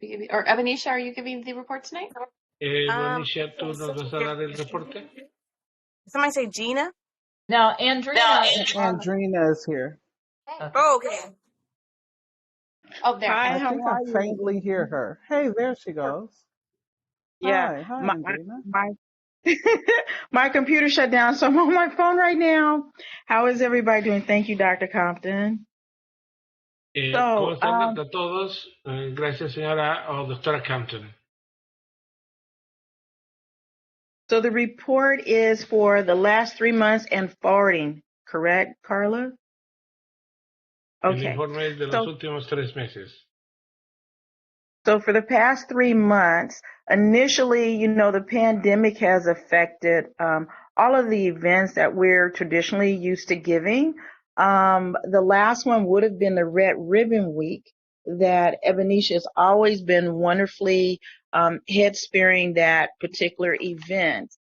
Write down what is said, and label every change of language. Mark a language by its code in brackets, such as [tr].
[en] Or Ebenisha, are you giving the report tonight? [es] Bonisha, ¿tú nos vas a dar el reporte? [en] Somebody say Gina? No, Andrina. Andrina is here. Okay. Oh, okay. Oh, there. I think I faintly hear her. Hey, there she goes. Yeah. Hi, Andrina. My computer shut down, so I'm on my phone right now. How is everybody doing? Thank you, Dr. Compton. [es] ¿Cómo están a todos? Gracias, señora o doctora Compton. [en] So the report is for the last 3 months and forwarding, correct, Carla? Okay. [es] El informe es de los últimos 3 meses. [en] So for the past 3 months, initially, the pandemic has affected all of the events that we're traditionally used to giving. The last one would have been the Red Ribbon Week that Ebenisha has always been wonderfully head-spearing that particular event.